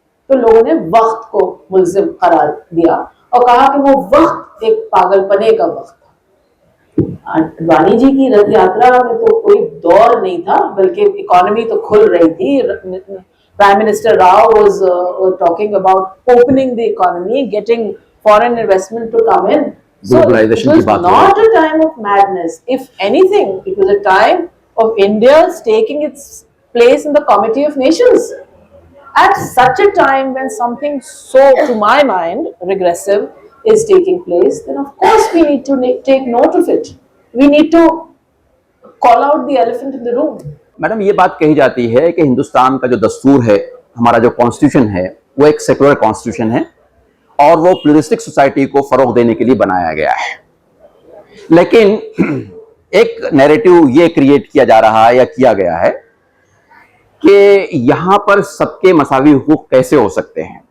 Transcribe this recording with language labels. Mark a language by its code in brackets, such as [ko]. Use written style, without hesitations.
[ur] تو لوگوں نے وقت کو ملزم قرار دیا اور کہا کہ وہ وقت ایک پاگل پنے کا وقت تھا. اڈوانی جی کی رتھ یاترا میں تو کوئی دور نہیں تھا، بلکہ اکانومی تو کھل رہی تھی. [en] Prime minister Rao was talking about opening the economy, getting foreign investment to come in. So it was not a time of madness. If anything, it was a time of India taking its place in the Committee of Nations. At such a time when something so, to my mind, regressive is taking place, then of course we need to take note of it. We need to call out the elephant in the room. [ur] Madam یہ بات کہی جاتی ہے کہ ہندوستان کا جو دستور ہے، ہمارا جو کانسٹیٹیوشن ہے، وہ ایک سیکولر کانسٹیٹیوشن ہے اور وہ پلورلسٹک سوسائٹی کو فروغ دینے کے لیے بنایا گیا ہے. لیکن ایک نیریٹو یہ کریٹ کیا جا رہا ہے یا کیا گیا ہے کہ یہاں پر سب کے مساوی حقوق کیسے ہو سکتے ہیں.